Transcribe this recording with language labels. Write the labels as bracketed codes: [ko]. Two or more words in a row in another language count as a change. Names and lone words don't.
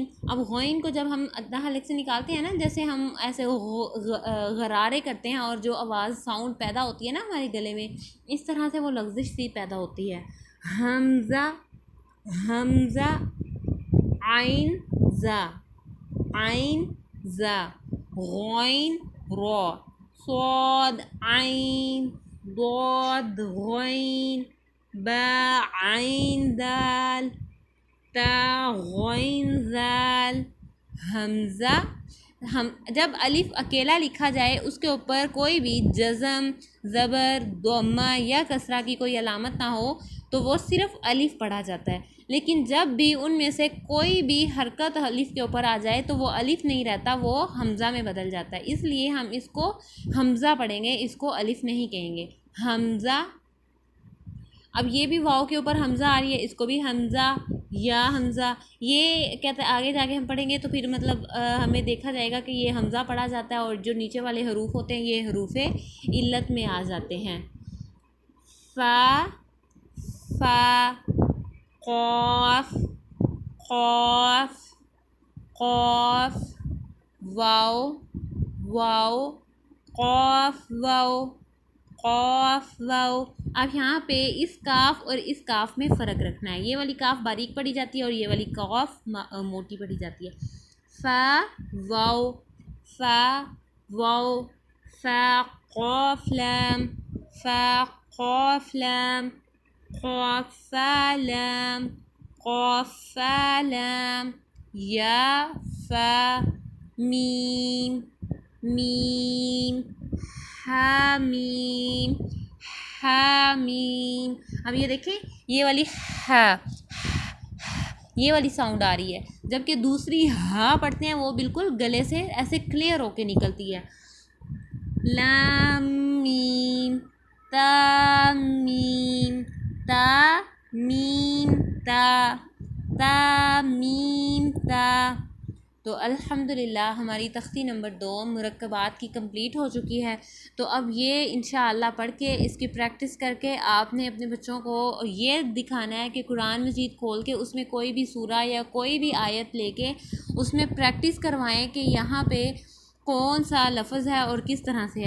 [ur] اب غین کو جب ہم ادھا حلق سے نکالتے ہیں نا، جیسے ہم ایسے غرارے کرتے ہیں اور جو آواز ساؤنڈ پیدا ہوتی ہے نا ہمارے گلے میں، اس طرح سے وہ لغزش سی پیدا ہوتی ہے. حمزہ، حمزہ، عین زا، عین زا، غین را، صاد عین، ضاد غین، با عین دال، تا غین ذال. حمزہ، ہم جب الف اکیلا لکھا جائے اس کے اوپر کوئی بھی جزم، زبر، ضمہ یا کسرہ کی کوئی علامت نہ ہو تو وہ صرف الف پڑھا جاتا ہے. لیکن جب بھی ان میں سے کوئی بھی حرکت الف کے اوپر آ جائے تو وہ الف نہیں رہتا، وہ حمزہ میں بدل جاتا ہے. اس لیے ہم اس کو حمزہ پڑھیں گے، اس کو الف نہیں کہیں گے. حمزہ. اب یہ بھی واؤ کے اوپر حمزہ آ رہی ہے، اس کو بھی حمزہ یا حمزہ. یہ کہتے ہیں آگے جا کے ہم پڑھیں گے تو پھر مطلب ہمیں دیکھا جائے گا کہ یہ حمزہ پڑھا جاتا ہے اور جو نیچے والے حروف ہوتے ہیں یہ حروف علت میں آ جاتے ہیں. فا، فا، قاف، قاف، قاف، واو، واو، قاف واو، قاف واو. اب یہاں پہ اس کاف اور اس کاف میں فرق رکھنا ہے. یہ والی کاف باریک پڑھی جاتی ہے اور یہ والی قاف موٹی پڑھی جاتی ہے. فا واو، فا واو، فا قاف لام، فا قاف لام، قاف فا لام، قاف فا لام، یا فا میم، میم، حامیم، حامیم. اب یہ دیکھیں یہ والی یہ والی ساؤنڈ آ رہی ہے، جبکہ دوسری ہا پڑھتے ہیں وہ بالکل گلے سے ایسے کلیئر ہو کے نکلتی ہے. لام میم، تا میم، تا میم تا، تا میم تا. تو الحمدللہ ہماری تختی نمبر 2 مرکبات کی کمپلیٹ ہو چکی ہے. تو اب یہ انشاءاللہ پڑھ کے اس کی پریکٹس کر کے آپ نے اپنے بچوں کو یہ دکھانا ہے کہ قرآن مجید کھول کے اس میں کوئی بھی سورہ یا کوئی بھی آیت لے کے اس میں پریکٹس کروائیں کہ یہاں پہ کون سا لفظ ہے اور کس طرح سے ہے.